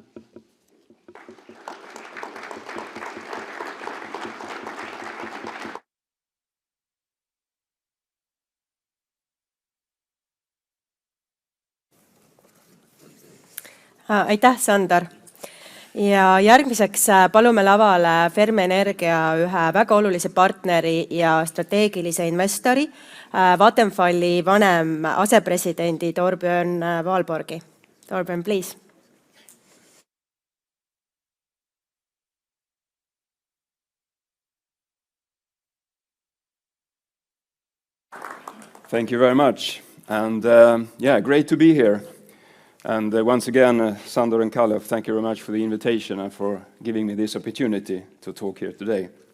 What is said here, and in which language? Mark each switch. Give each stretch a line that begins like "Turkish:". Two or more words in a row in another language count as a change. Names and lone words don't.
Estonian: Aitäh, Sander! Ja järgmiseks palume lavale Fermi Energia ühe väga olulise partneri ja strateegilise investori, Vattenfalli vanem asepresidendi Torbjörn Valborgi. Torbjörn,
English: please. Thank you very much. And great to be here. And once again, Sander and Kalle, thank you very much for the invitation and for giving me this opportunity to talk here today.